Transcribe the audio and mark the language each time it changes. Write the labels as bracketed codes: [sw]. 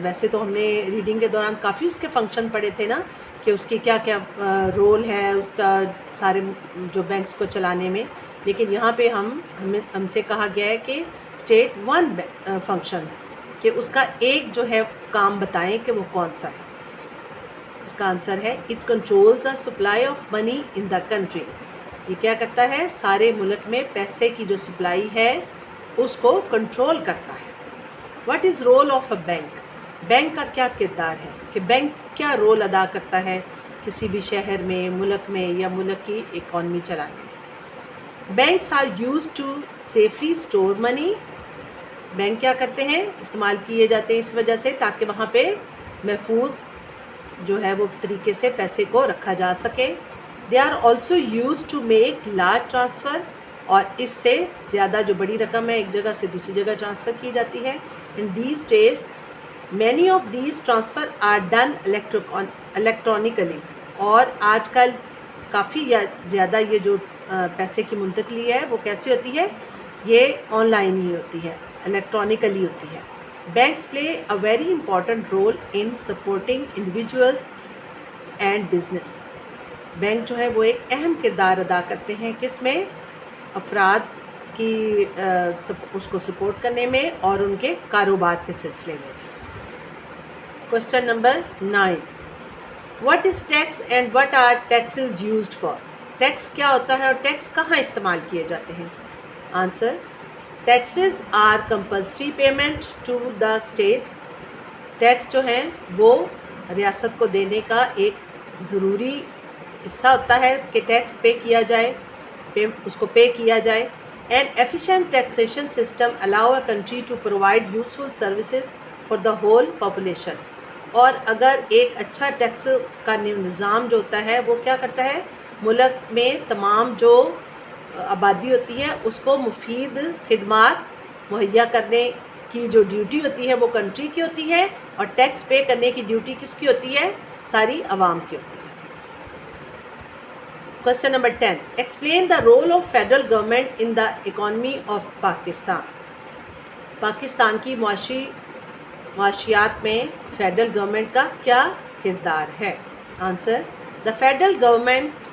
[ur] ویسے تو ہم نے ریڈنگ کے دوران کافی اس کے فنکشن پڑھے تھے نا، کہ اس کی کیا کیا رول ہے اس کا سارے جو بینکس کو چلانے میں، لیکن یہاں پہ ہم سے کہا گیا ہے کہ اسٹیٹ 1 فنکشن، کہ اس کا ایک جو ہے کام بتائیں کہ وہ کون سا ہے. اس کا آنسر ہے [en] It controls the supply of money in the country. [ur] یہ کیا کرتا ہے، سارے ملک میں پیسے کی جو سپلائی ہے اس کو کنٹرول کرتا ہے. [en] What is role of a bank? [ur] Bank کا کیا کردار ہے، کہ بینک کیا رول ادا کرتا ہے کسی بھی شہر میں، ملک میں، یا ملک کی اکانومی چلانے میں. [en] Banks are used to safely store money. [ur] Bank کیا کرتے ہیں، استعمال کیے جاتے ہیں اس وجہ سے تاکہ وہاں پہ محفوظ جو ہے وہ طریقے سے پیسے کو رکھا جا سکے. [en] they are also used to make large transfer, [ur] اور اس سے زیادہ جو بڑی رقم ہے ایک جگہ سے دوسری جگہ ٹرانسفر کی جاتی ہے. [en] In these days many of these transfer are done electronically. [ur] اور آج کل کافی زیادہ یہ جو پیسے کی منتقلی ہے وہ کیسی ہوتی ہے، یہ آن لائن ہی ہوتی ہے، الیکٹرانکلی ہوتی ہے. [en] Banks play a very important role in supporting individuals and business. [ur] Bank جو ہے وہ ایک اہم کردار ادا کرتے ہیں کس میں، افراد کی اس کو سپورٹ کرنے میں اور ان کے کاروبار کے سلسلے میں. [en] Question number 9. What is tax and what are taxes used for? [ur] Tax کیا ہوتا ہے اور ٹیکس کہاں استعمال کیے جاتے ہیں؟ Answer: [en] Taxes are compulsory payment to the state. [ur] Tax جو ہیں وہ ریاست کو دینے کا ایک ضروری حصہ ہوتا ہے کہ ٹیکس پے کیا جائے، اس کو پے کیا جائے. [en] And efficient taxation system allow a country to provide useful services for the whole population. [ur] اور اگر ایک اچھا ٹیکس کا نظام جو ہوتا ہے وہ کیا کرتا ہے، ملک میں تمام جو آبادی ہوتی ہے اس کو مفید خدمات مہیا کرنے کی جو ڈیوٹی ہوتی ہے وہ کنٹری کی ہوتی ہے، اور ٹیکس پے کرنے کی ڈیوٹی کس کی ہوتی ہے، ساری عوام کی ہوتی ہے. [en] Question number 10. Explain the role of federal government in the economy of Pakistan. [ur] Pakistan کی معاشیات میں فیڈرل گورنمنٹ کا کیا کردار ہے؟ Answer: [en] the federal government